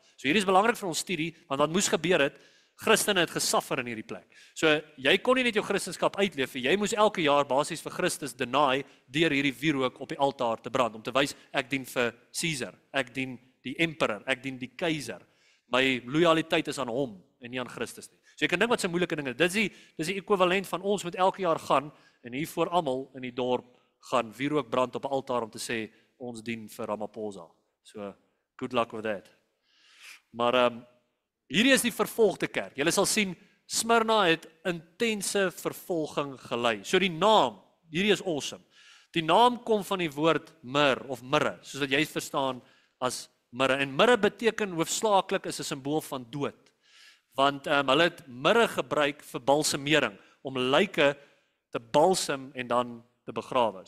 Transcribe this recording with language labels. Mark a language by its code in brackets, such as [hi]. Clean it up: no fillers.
[af] So hierdie is belangrik vir ons studie, want wat moes gebeur het, Christene het gesuffer in hierdie plek. So jy kon nie net jou Christendom uitleef, jy moes elke jaar basies vir Christus deny deur hierdie wierook op die altaar te brand, om te wys, ek dien vir Caesar, ek dien die emperor, ek dien die keiser. My loyaliteit is aan hom en nie aan Christus nie. So jy kan dink wat se moeilike dinge. Dis die ekwivalent van ons moet elke jaar gaan en hier voor almal in die dorp gaan wierook brand op 'n altaar om te sê ons dien vir Ramaphosa. [en] So good luck with that. [af] Maar hierdie is die vervolgde kerk. Julle sal sien Smyrna het intense vervolging gelei. So die naam, hierdie is awesome. Die naam kom van die woord myrrh of mirre, soos wat jy verstaan as mirre. En mirre beteken hoofsaaklik is 'n simbool van dood. Want hulle het mirre gebruik vir balsemering, om lyke te balsem en dan te begrawe.